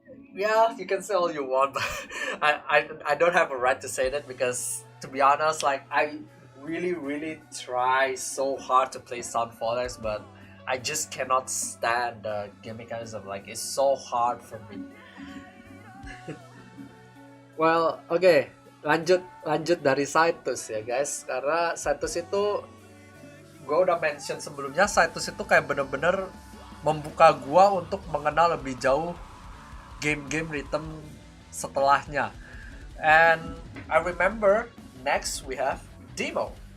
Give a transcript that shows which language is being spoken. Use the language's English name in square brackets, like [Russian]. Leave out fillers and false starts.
[English] Yeah, you can say all you want, but I don't have a right to say that, because to be honest, like I really really try so hard to play Sound Forex, but I just cannot stand the game mechanism. Like it's so hard for me. [Indonesian] Well, okay, lanjut dari Citus ya guys, karena Citus itu gue udah mention sebelumnya, Citus itu kayak bener-bener membuka gue untuk mengenal lebih jauh game-game rhythm setelahnya. [English] And I remember next we have Demo.